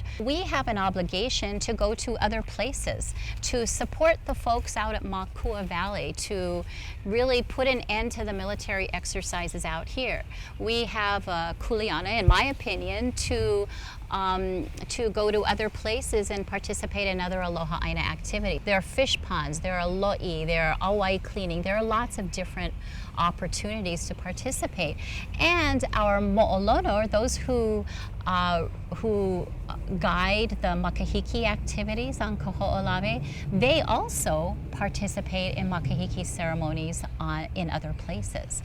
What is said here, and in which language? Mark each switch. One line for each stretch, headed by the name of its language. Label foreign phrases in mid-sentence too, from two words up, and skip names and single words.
English: We have an obligation to go to other places, to support the folks out at Makua Valley, to really put an end to the military exercises out here. We have a kuleana, in my opinion, to go to other places and participate in other
Hawaiian: Aloha ʻāina
English: activity. There are fish ponds, there are lo'i, there are awai cleaning, there are lots of different opportunities to participate. And our mo'olono, or those who guide the makahiki activities on Koho'olawe, they also participate in makahiki ceremonies in other places.